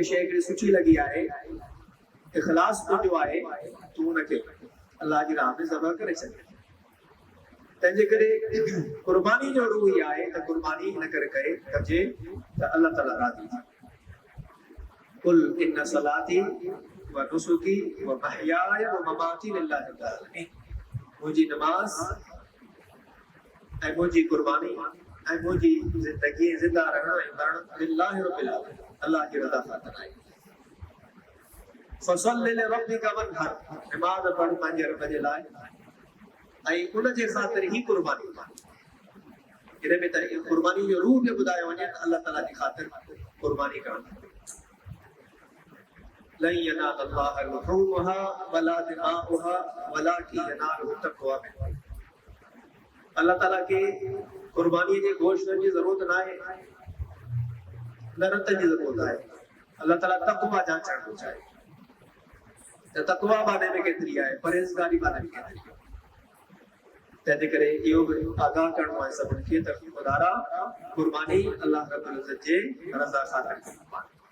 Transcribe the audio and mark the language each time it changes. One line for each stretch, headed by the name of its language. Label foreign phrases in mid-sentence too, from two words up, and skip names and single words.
Sindhi: शइ हिकिड़ी सुठी लॻी आहे इख़लास तुंहिंजो आहे तूं हुनखे अलाह जी राह में ज़बह करे छॾ तंहिंजे करे क़ुर्बानी जो रूह ई आहे त क़ुर्बानी हिन करे कजे त अलाह ताला राज़ी थिए
Arabic: قل إن صلاتي و نسكي و محياي و مماتي لله رب العالمين
Sindhi: मुंहिंजी नमाज़ ऐं मुंहिंजी क़ुर्बानी ऐं मुंहिंजी ज़िंदगी ज़िंदा रहण ऐं मरण
Arabic: لله رب العالمين
Sindhi: अल्लाह की रज़ा ख़ातिर आहे
Arabic: فصل لربك وانحر
Sindhi: नमाज़ पढ़ पंहिंजे रब जे लाइ ऐं उन जे ख़ातिर ई क़ुर्बानी इन में त क़ुर्बानी जो रूह बि ॿुधायो वञे त अल्लाह ताला जी ख़ातिर क़ुर्बानी करणु
Arabic: لن ينال الله لحومها ولا دماؤها ولكن يناله التقوى منكم
Sindhi: अल्लाह ताला के क़ुर्बानी जे गोश्त जी ज़रूरत न आहे न रत जी ज़रूरत आहे अल्लाह ताला तक़वा जांचण थो चाहे त तक़वा बारे में केतिरी आहे परहेज़गारी बारे में केतिरी आहे तंहिंजे करे इहो बि आगाह करणो आहे सभिनी खे त खुदारा क़ुर्बानी अल्लाह रब्बुल इज़्ज़त जे रज़ा ख़ातिर करिणी आहे